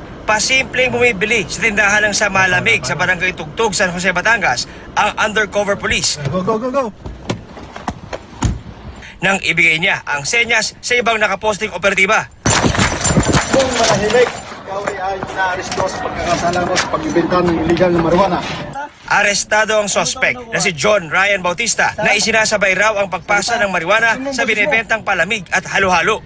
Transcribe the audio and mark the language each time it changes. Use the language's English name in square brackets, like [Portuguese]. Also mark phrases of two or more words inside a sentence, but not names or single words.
[Filipino] Pasimpleng bumibili sa tindahan ng Samalamig sa Barangay Tugtog, San Jose, Batangas ang undercover police. [English] Go, go, go, go! [Filipino] Nang ibigay niya ang senyas sa ibang nakaposting operatiba. Kung manahimik, ikaw ay na-aresto sa pagkakasala mo sa pagbibenta ng illegal na marijuana. Arestado ang sospek na si John Ryan Bautista na isinasabay raw ang pagpasa ng marijuana sa binibentang palamig at halo-halo.